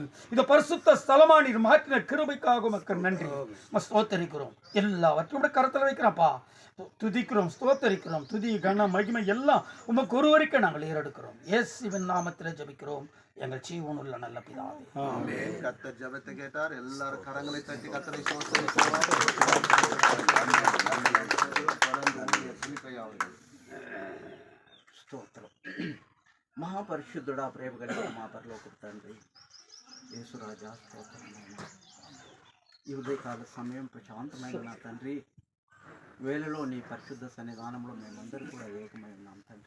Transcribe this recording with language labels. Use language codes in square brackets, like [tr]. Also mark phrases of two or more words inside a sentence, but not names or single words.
[ta] இந்த பரிசுத்த ஸ்தலமா நீர் மாற்றின கிருபைக்காக மக்கள் நன்றி ஸ்தோத்தரிக்கிறோம். எல்லாவற்றையும் கருத்தில் வைக்கிறப்பா. துதிக்கிறோம், ஸ்தோத்தரிக்கிறோம். துதி, கன, மகிமை எல்லாம் உமக்கு ஒருவருக்கே நாங்கள் ஏறெடுக்கிறோம். இயேசுவின் நாமத்திலே ஜெபிக்கிறோம் எங்கள் ஜீவனுள்ள நல்ல பிதாவே. ஆமென். கர்த்தர் ஜெபத்தை கேட்டார். எல்லாரும் கரங்களை தட்டி கர்த்தரை [te] స్తోత్రం. మహాపరిశుద్ధుడా, ప్రేమ కలిగిన మా పరలోకపు తండ్రి యేసురాజా, స్తోత్రం. ఈ ఉదయకాల సమయం ప్రశాంతమైన నా తండ్రి వేళలో నీ పరిశుద్ధ సన్నిధానంలో మేమందరూ కూడా ఏకమై ఉన్నాం తండ్రి.